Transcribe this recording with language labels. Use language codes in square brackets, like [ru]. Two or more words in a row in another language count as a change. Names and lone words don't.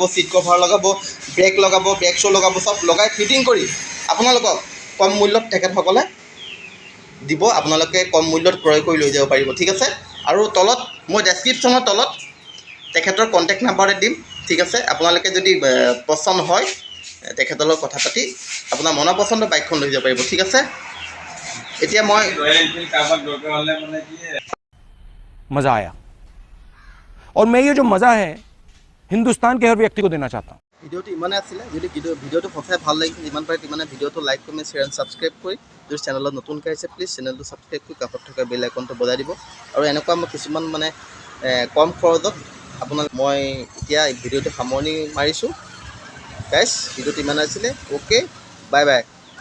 [en] seat cover [as] লগাব [en] brake shoe [as] লগাব চব লগাই ফিটিং কৰি আপোনালোকক কম মূল্যত তেখেতসকলে দিব আপোনালোকে কম মূল্যত ক্ৰয় কৰি লৈ যাব পাৰিব ঠিক আছে আৰু তলত মই ডেছক্ৰিপশ্যনৰ তলত তেখেতৰ [en] contact number [as] দিম ঠিক আছে আপোনালোকে যদি পচন্দ হয় তেখেতৰ লগত কথা পাতি আপোনাৰ মনৰ পচন্দৰ বাইকখন লৈ যাব পাৰিব ঠিক আছে এতিয়া মই ৰয়েল এনফিল্ড কাৰোবাক দৰকাৰ হ'লে মানে কি [hi] मज़ा आया और मैं ये जो मज़ा है हिंदुस्तान के हर व्यक्ति को देना चाहता हूँ [as] ভিডিঅ'টো ইমানেই আছিলে যদি ভিডিঅ'টো সঁচাই ভাল লাগিছিল যিমান পাৰে তিমানে ভিডিঅ'টো [en] like comment share and subscribe [as] কৰি যদি চেনেলত নতুনকৈ আহিছে প্লিজ চেনেলটো ছাবস্ক্ৰাইব কৰি কাষত থকা [en] bell iconটো [as] বজাই দিব আৰু এনেকুৱা মই কিছুমান মানে কম খৰচত আপোনাক মই এতিয়া ভিডিঅ'টো সামৰণি মাৰিছোঁ গাইজ ভিডিঅ'টো ইমান আছিলে [en] okay bye bye